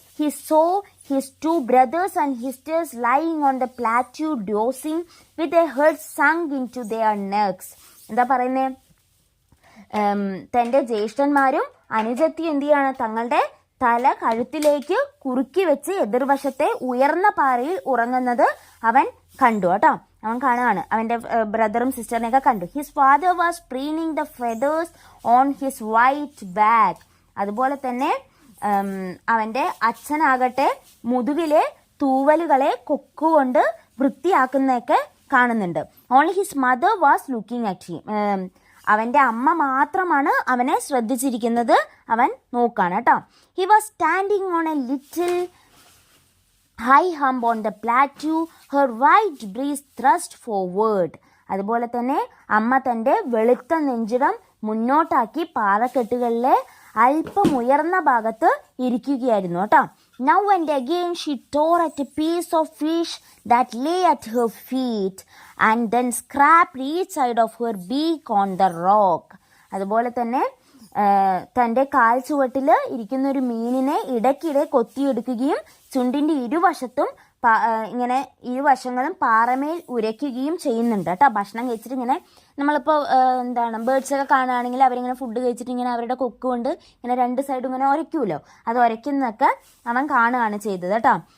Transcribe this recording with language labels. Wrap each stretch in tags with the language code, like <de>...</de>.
<en>He saw his two brothers and sisters lying on the plateau dozing with their heads sunk into their necks.</en> <ml>എന്താ പറയുന്നേ? തൻ്റെ ജ്യേഷ്ഠന്മാരും അനുജത്തി എന്ത് ചെയ്യാണ്? തങ്ങളുടെ തല കഴുത്തിലേക്ക് കുറുക്കി വെച്ച് എതിർവശത്തെ ഉയർന്ന പാറയിൽ ഉറങ്ങുന്നത് അവൻ കണ്ടു കേട്ടോ. അവൻ കാണുകയാണ്, അവൻ്റെ ബ്രദറും സിസ്റ്ററിനെയൊക്കെ കണ്ടു.</ml> <en>His father was preening the feathers on his white back.</en> <ml>അതുപോലെ തന്നെ അവൻ്റെ അച്ഛനാകട്ടെ മുതുകിലെ തൂവലുകളെ കൊക്കുകൊണ്ട് വൃത്തിയാക്കുന്നതൊക്കെ കാണുന്നുണ്ട്.</ml> <en>Only his mother was looking at him.</en> <ml>അവൻ്റെ അമ്മ മാത്രമാണ് അവനെ ശ്രദ്ധിച്ചിരിക്കുന്നത്. അവൻ നോക്കാണ് കേട്ടോ.</ml> <en>He was standing on a little high hump on the plateau, her white breast thrust forward.</en> <ml>അതുപോലെ തന്നെ അമ്മ തൻ്റെ വെളുത്ത നെഞ്ചിടം മുന്നോട്ടാക്കി പാറക്കെട്ടുകളിലെ അല്പം ഉയർന്ന ഭാഗത്ത് ഇരിക്കുകയായിരുന്നു കേട്ടോ.</ml> <en>Now and again she tore at a piece of fish that lay at her feet and then scraped each side of her beak on the rock.</en> <ml>അതുപോലെ തന്നെ തൻ്റെ കാൽ ചുവട്ടിൽ ഇരിക്കുന്ന ഒരു മീനിനെ ഇടയ്ക്കിടെ കൊത്തിയെടുക്കുകയും ചുണ്ടിൻ്റെ ഇരുവശത്തും ഇങ്ങനെ ഇരുവശങ്ങളും പാറമേൽ ഉരയ്ക്കുകയും ചെയ്യുന്നുണ്ട് കേട്ടോ. ഭക്ഷണം കഴിച്ചിട്ട് ഇങ്ങനെ നമ്മളിപ്പോൾ ബേർഡ്സൊക്കെ കാണുകയാണെങ്കിൽ അവരിങ്ങനെ ഫുഡ് കഴിച്ചിട്ട് ഇങ്ങനെ അവരുടെ കൊക്ക് കൊണ്ട് ഇങ്ങനെ രണ്ട് സൈഡും ഇങ്ങനെ ഉരയ്ക്കുമല്ലോ, അത് ഉരയ്ക്കുന്നതൊക്കെ അവൻ കാണുകയാണ് ചെയ്തത് കേട്ടോ.</ml>